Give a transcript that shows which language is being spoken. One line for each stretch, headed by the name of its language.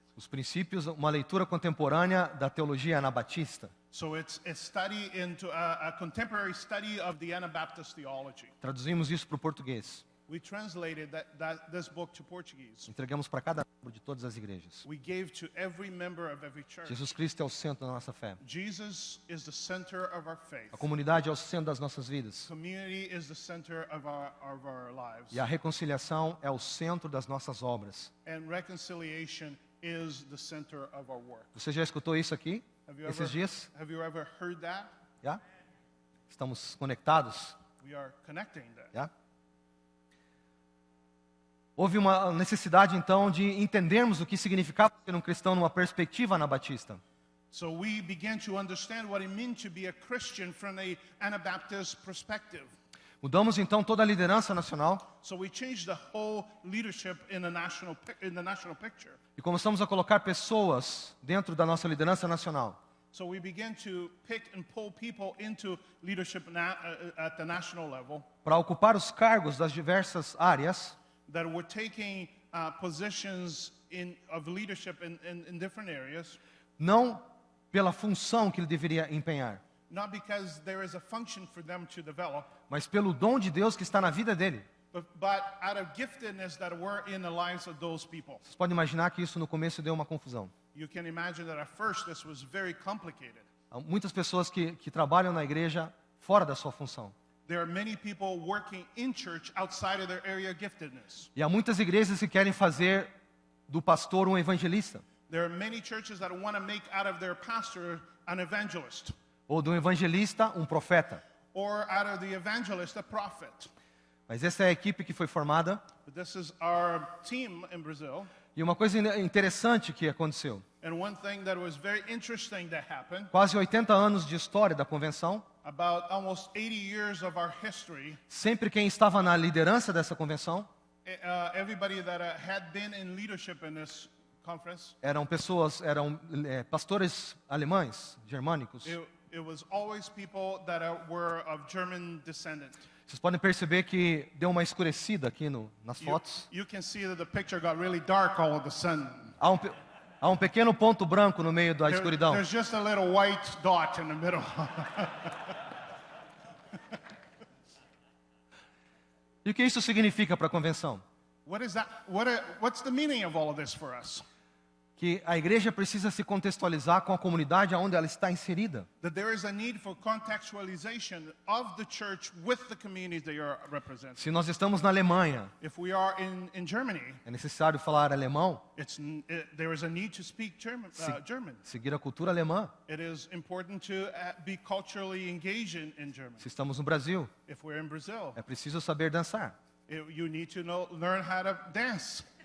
Portuguese: Os princípios, uma leitura contemporânea da teologia anabatista.
English: So it's a study into a contemporary study of the Anabaptist theology.
Portuguese: Traduzimos isso para o português.
English: We translated this book to Portuguese.
Portuguese: Entregamos para cada membro de todas as igrejas.
English: We gave to every member of every church.
Portuguese: Jesus Cristo é o centro da nossa fé.
English: Jesus is the center of our faith.
Portuguese: A comunidade é o centro das nossas vidas.
English: Community is the center of our lives.
Portuguese: E a reconciliação é o centro das nossas obras.
English: And reconciliation is the center of our work.
Portuguese: Você já escutou isso aqui? Esses dias?
English: Have you ever heard that?
Portuguese: Já? Estamos conectados?
English: We are connecting that.
Portuguese: Já? Houve uma necessidade, então, de entendermos o que significava ser um cristão numa perspectiva anabatista.
English: So we began to understand what it meant to be a Christian from an Anabaptist perspective.
Portuguese: Mudamos, então, toda a liderança nacional
English: So we changed the whole leadership in the national picture.
Portuguese: e começamos a colocar pessoas dentro da nossa liderança nacional
English: So we began to pick and pull people into leadership at the national level
Portuguese: para ocupar os cargos das diversas áreas
English: that were taking positions of leadership in different areas,
Portuguese: não pela função que ele deveria empenhar,
English: not because there is a function for them to develop,
Portuguese: mas pelo dom de Deus que está na vida dele.
English: but out of giftedness that were in the lives of those people.
Portuguese: Vocês podem imaginar que isso no começo deu uma confusão.
English: You can imagine that at first this was very complicated.
Portuguese: Há muitas pessoas que trabalham na igreja fora da sua função.
English: There are many people working in church outside of their area of giftedness.
Portuguese: E há muitas igrejas que querem fazer do pastor um evangelista.
English: There are many churches that want to make out of their pastor an evangelist.
Portuguese: ou do evangelista, um profeta.
English: or out of the evangelist, a prophet.
Portuguese: Mas essa é a equipe que foi formada.
English: But this is our team in Brazil.
Portuguese: E uma coisa interessante que aconteceu.
English: And one thing that was very interesting that happened,
Portuguese: Quase 80 anos de história da convenção.
English: about almost 80 years of our history,
Portuguese: Sempre quem estava na liderança dessa convenção
English: everybody that had been in leadership in this conference,
Portuguese: eram pastores alemães, germânicos.
English: it was always people that were of German descent.
Portuguese: Vocês podem perceber que deu uma escurecida aqui nas fotos.
English: You can see that the picture got really dark all of a sudden.
Portuguese: Há um pequeno ponto branco no meio da escuridão.
English: There's just a little white dot in the middle.
Portuguese: E o que isso significa para a convenção?
English: What is that? What's the meaning of all of this for us?
Portuguese: Que a igreja precisa se contextualizar com a comunidade onde ela está inserida.
English: That there is a need for contextualization of the church with the communities they are representing.
Portuguese: Se nós estamos na Alemanha,
English: If we are in Germany,
Portuguese: é necessário falar alemão,
English: there is a need to speak German.
Portuguese: seguir a cultura alemã.
English: It is important to be culturally engaged in Germany.
Portuguese: Se estamos no Brasil,
English: If we're in Brazil,
Portuguese: é preciso saber dançar.
English: you need to learn how to dance.